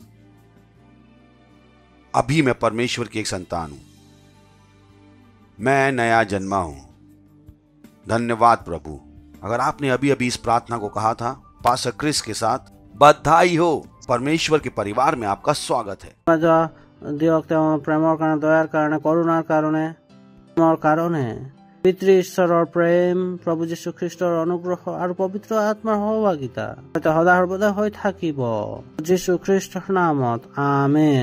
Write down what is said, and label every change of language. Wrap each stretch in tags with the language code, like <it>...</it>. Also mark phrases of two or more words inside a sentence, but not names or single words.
<hi>अभी मैं परमेश्वर की एक संतान हूं, मैं नया जन्मा हूं। धन्यवाद प्रभु। अगर आपने अभी अभी इस प्रार्थना को कहा था पास्टर क्रिस के साथ, बधाई हो, परमेश्वर के परिवार में आपका स्वागत है।</hi> <as>দিয়ক তেওঁৰ প্ৰেমৰ কাৰণে, দয়াৰ কাৰণে, কৰুণাৰ কাৰণে, প্ৰেমৰ কাৰণে পিতৃ ঈশ্বৰৰ প্ৰেম, প্ৰভু যীশু খ্ৰীষ্টৰ অনুগ্ৰহ আৰু পবিত্ৰ আত্মাৰ সহভাগিতা সদা সৰ্বদা হৈ থাকিব যীশু খ্ৰীষ্টৰ নামত, আমেন।</as>